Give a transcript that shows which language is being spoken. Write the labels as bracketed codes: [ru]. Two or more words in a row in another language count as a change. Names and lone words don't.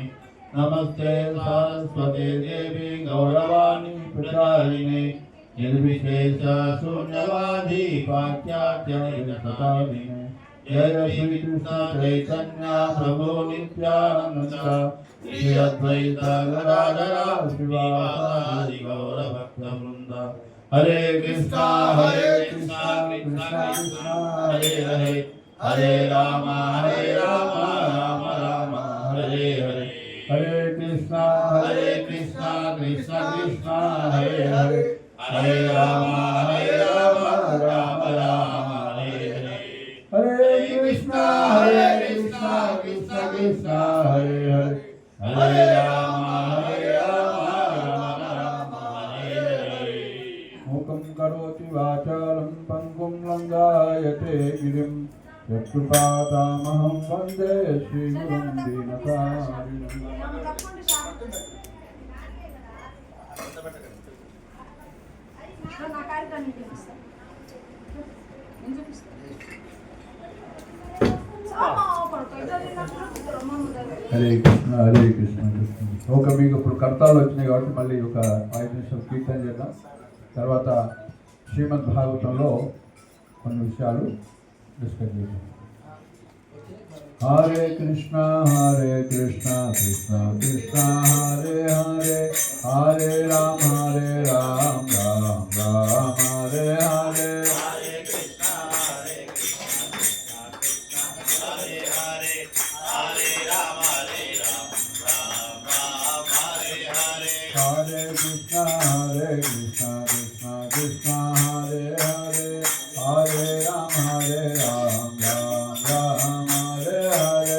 [sa] नमस्ते सरस्वती देवी गौरवाणी प्रचारिणे निर्विशेष शून्यवादी पाश्चात्य जय श्री कृष्ण चैतन्य प्रभु नित्यानंद श्री अद्वैत गदाधर श्रीवासादि गौर भक्तवृंद। हरे कृष्णा कृष्णा कृष्णा हरे हरे, हरे राम राम राम हरे हरे। हरे कृष्णा कृष्णा कृष्णा हरे हरे, हरे राम राम राम हरे हरे। हरे कृष्णा कृष्णा कृष्णा हरे हरे, हरे राम राम हरे हरे। मूकं करोति वाचालं पङ्गुं लङ्घयते गिरिं यत्कृपातमहं वन्दे श्रीगुरुं दीनतारिणम्। హరే కృష్ణ కృష్ణ [te] ఒక మీకు ఇప్పుడు కర్తాలు వచ్చినాయి కాబట్టి మళ్ళీ ఒక 5 నిమిషాలు కీర్తన చేద్దాం. తర్వాత శ్రీమద్ భాగవతంలో కొన్ని విషయాలు డిస్కస్ చేద్దాం. [sa] హరే కృష్ణ కృష్ణ కృష్ణ హరే హరే, హరే రామ రామ రామ హరే హరే. Hare Krishna Krishna Krishna Hare Hare, Hare Ram Ram Ram Hare Hare.